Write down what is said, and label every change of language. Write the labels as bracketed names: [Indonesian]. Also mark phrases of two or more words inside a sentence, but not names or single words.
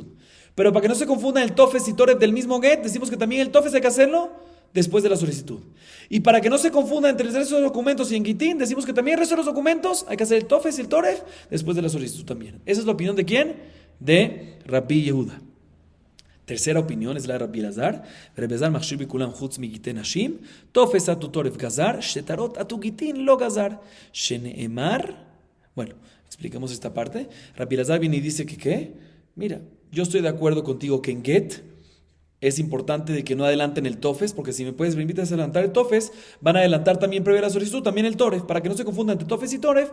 [Spanish] Pero para que no se confundan el tofes y toref del mismo get, decimos que también el tofes hay que hacerlo después de la solicitud. Y para que no se confunda entre el resto de los documentos y en gitin, decimos que también el resto de los documentos hay que hacer el tofes y el toref después de la solicitud también. Esa es la opinión de ¿quién? De Rabbi Yehuda. Tercera opinión es la de Rabbi Elazar. [Hebrew] רבי אלעזר מכשיר בכולם חוץ מגיטין השם, טופס אתו טורף גזר, שטרות אתו גיטין לא גזר, שנאמר. [Spanish] Bueno, explicamos esta parte. Rabbi Elazar viene y dice que ¿qué? Mira, yo estoy de acuerdo contigo que en get es importante de que no adelanten el tofes, porque si me permites adelantar el tofes, van a adelantar también previo a la solicitud, también el toref, para que no se confundan entre tofes y toref.